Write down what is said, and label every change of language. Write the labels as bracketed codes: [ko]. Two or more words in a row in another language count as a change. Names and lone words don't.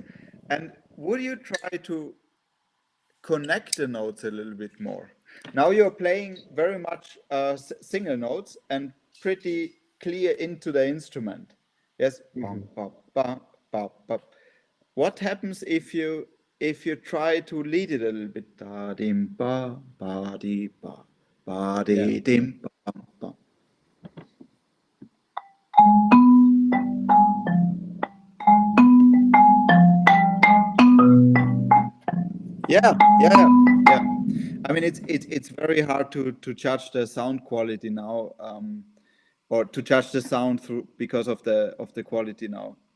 [en] And would you try to connect the notes a little bit more? Now you're playing very much single notes and pretty clear into the instrument. Yes. Bum, bum, bum, bum, bum. What happens if you try to lead it a little bit? Da dim ba ba di ba ba di dim ba ba. Yeah. I mean, it's very hard to judge the sound quality now, or to judge the sound through because of the quality now.